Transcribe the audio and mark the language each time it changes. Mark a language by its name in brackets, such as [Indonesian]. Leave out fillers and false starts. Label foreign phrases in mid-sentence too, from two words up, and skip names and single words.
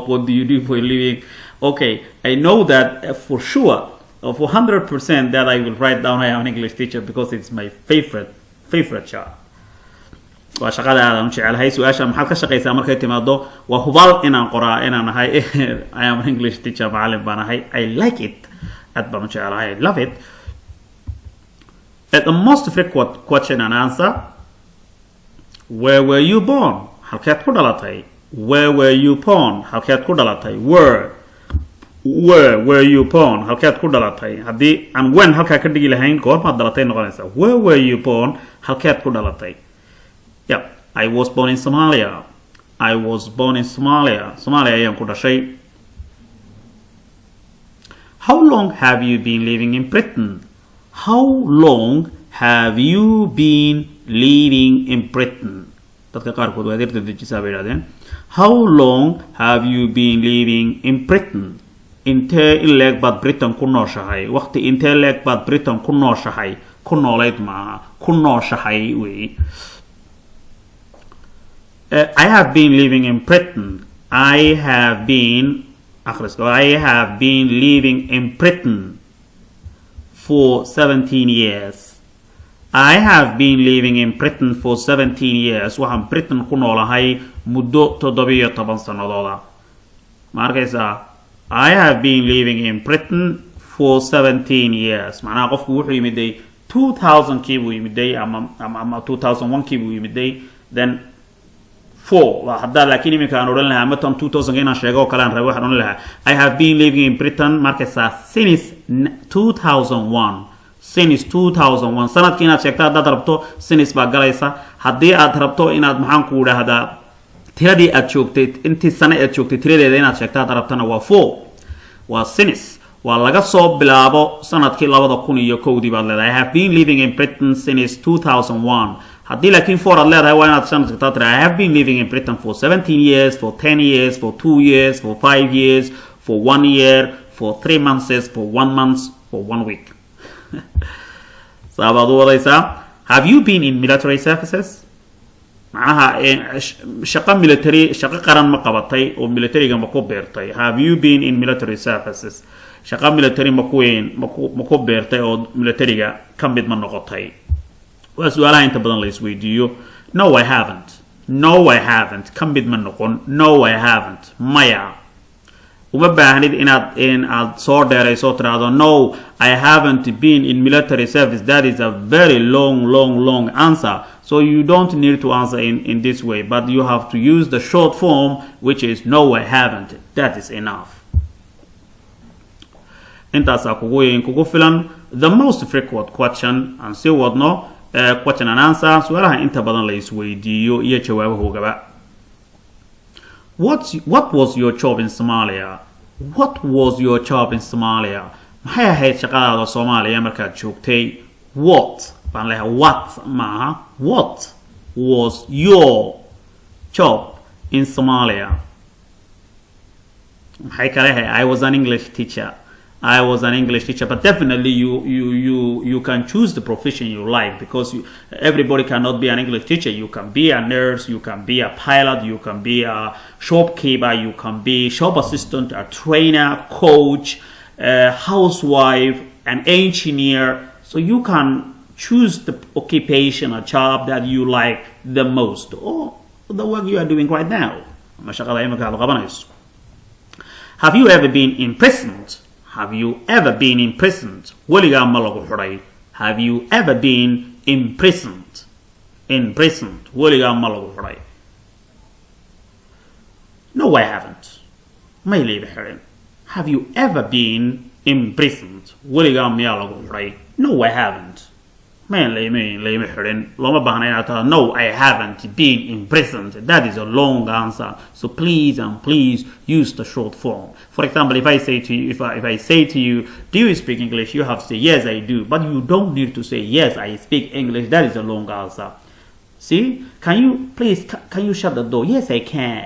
[English] What do you do for a living? Okay, I know that for sure, for 100% that I will write down I am an English teacher because it's my favorite job. [Somali] waa shaqada aan jecelahay su'aasha maxaad ka shaqeysaa markay timaado waa hubal inaan qoraa inaan ahay [English] I am an English teacher [Somali] macallin baan ahay [English] I like it [Somali] aad baan jecelahay [English] I love it. The most frequent question and answer, where were you born? [Somali] Halkeed ku dhalatay? [English] Where were you born? [Somali] Halkeed ku dhalatay? [English] Where were you born? [Somali] Halkeed ku dhalatay? Haddii aan when halkaa ka dhigi lahayn goormaad dhalatay noqonaysaa. [English] Where were you born? [Somali] Halkeed ku dhalatay? [English] Yeah, I was born in Somalia. I was born in Somalia. [Somali] Somalia ayaan ku dhashay. [English] How long have you been living in Britain? How long have you been living in Britain? [Somali] Dadka qaarkood waa adeerta dejisaa bay yidhahdeen. [English] How long have you been living in Britain? [Somali] Intee in leeg baad Britain ku nooshahay? Waqti intee leeg baad Britain ku nooshahay? Ku noolayd maaha. Ku nooshahay wey. [English] I have been living in Britain. I have been living in Britain for 17 years. I have been living in Britain for 17 years. [Somali] Waxaan Britain ku noolahay muddo 17 sanadooda. Ma arkaysaa? [English] I have been living in Britain for 17 years. [Somali] Macnaha qofku wuxuu yimiday 2000kii buu yimiday ama 2001kii buu yimiday then 4 hadda laakiin iminka aan oran lahaa matan 2000 inaan sheego kale aan rabo waxaan oran lahaa [English] I have been living in Britain [Somali] markaysaa since 2001 sanadkii inaad sheegto haddaad rabto since baa galaysa haddii aad rabto inaad maxaan ku idhaahdaa tiradii aad joogtay intii sano aad joogtay tiradeeda inaad sheegto haddaad rabtana waa 4 waa since waa laga soo bilaabo sanadkii 2001dii baad leedahay [English] I have been living in Britain since 2001 [Somali] haddii laakiin 4 aad leedahay waa inaad sanadka taa tira [English] I have been living in Britain for 17 years for 10 years for 2 years for 5 years for 1 year for 3 months for 1 month for 1 week [Somali] Sabaad u wadaysaa [English] have you been in military services [Somali] macnaha shaqo military shaqo qaran ma qabatay oo military-ga ma ku beertay [English] have you been in military services [Somali] shaqo military ma ku beertay oo military-ga ka mid ma noqotay waa su'aalaha inta badan la isweydiiyo no [English] I haven't [Somali] ka mid ma noqon [English] no I haven't [Somali] maya uma baahnid inaad soo dheerayso tiraahdo [English] no I haven't been in military service that is a very long answer so you don't need to answer in this way but you have to use the short form which is no I haven't that is enough [Somali] intaasaa kugu filan [English] the most frequent question [Somali] aan sii wadno [English] question and answer [Somali] su'aalaha inta badan la isweydiiyo iyo jawaabahoogaba [English] What was your job in Somalia? What was your job in Somalia? [Somali] Maxay ahayd shaqadaada Soomaaliya markaad joogtay? What? Baan leeyahay what maaha. [English] What was your job in Somalia? [Somali] Maxay kale ahayd? [English] I was an English teacher. But definitely you can choose the profession you like because everybody cannot be an English teacher. You can be a nurse, you can be a pilot, you can be a shopkeeper, you can be shop assistant, a trainer, coach, a housewife, an engineer. So you can choose the occupation or job that you like the most or the work you are doing right now. Have you ever been imprisoned? Have you ever been imprisoned? [Somali] Weligaa ma lagu xidhay. [English] Have you ever been imprisoned? [Somali] Weligaa ma lagu xidhay. [English] No, I haven't. [Somali] May leave xirin. [English] Have you ever been imprisoned? [Somali] Weligaa miyaa lagu xidhay. [English] No, I haven't. Man, [Somali] leime xirin. Loma baahna inaad tahay [English] no, I haven't been imprisoned. That is a long answer. So please use the short form. For example, if I say to you, if I say to you, do you speak English? You have to say yes, I do. But you don't need to say yes, I speak English. That is a long answer. See? Can you shut the door? Yes, I can.